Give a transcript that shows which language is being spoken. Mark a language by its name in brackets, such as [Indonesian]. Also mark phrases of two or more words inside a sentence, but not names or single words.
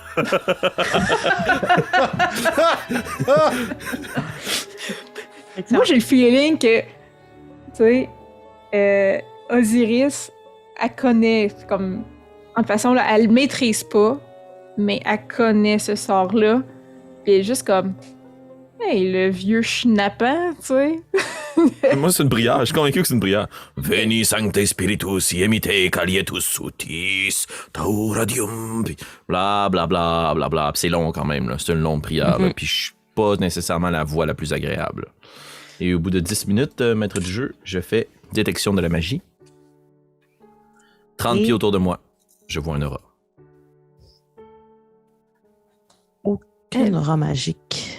[French] Moi, j'ai le feeling que, tu sais, Osiris, elle connaît, comme, en toute façon, là, elle le maîtrise pas, mais elle connaît ce sort-là. Puis elle est juste comme, hey, le vieux schnappant, tu sais. Moi, c'est une prière. Je suis convaincu que c'est une prière. [Latin] Veni sancte spiritus iemite calietus sutis tauradium. [French] Puis bla bla bla bla bla. Puis c'est long quand même. Là. C'est une longue prière. Là. Puis je suis pas nécessairement la voix la plus agréable. Et au bout de 10 minutes, maître du jeu, je fais détection de la magie. 30 pieds autour de moi. Je vois un aura. Aucun aura magique.